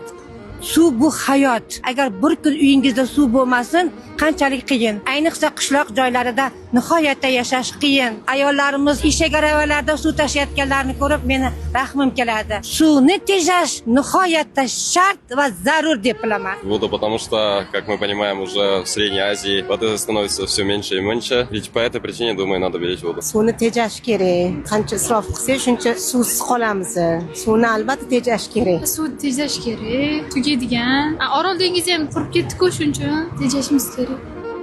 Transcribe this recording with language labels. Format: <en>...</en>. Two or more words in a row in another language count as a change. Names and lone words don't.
<uz>Suv bu hayot. Agar bir kun uyingizda suv bo'lmasin, qanchalik qiyin. Ayniqsa qishloq joylarida nihoyatda yashash qiyin. Ayollarimiz eshak-aravalarda suv tashiyotganlarni ko'rib meni rahmim keladi. Suvni tejash nihoyatda shart va zarur deb bilaman.</uz> <ru>Воду, потому что, как мы понимаем, уже в Средней Азии воды становится все меньше и меньше. Ведь по этой причине, думаю, надо беречь воду.</ru> <uz>Suvni tejash kerak. Qancha isrof qilsak, shuncha suvsiz qolamiz. Suvni albatta tejash kerak. Suv tejash kerak. Tugaydigan. Orol dengizi ham qurib ketdi-ku, shuning uchun tejashimiz kerak.</uz>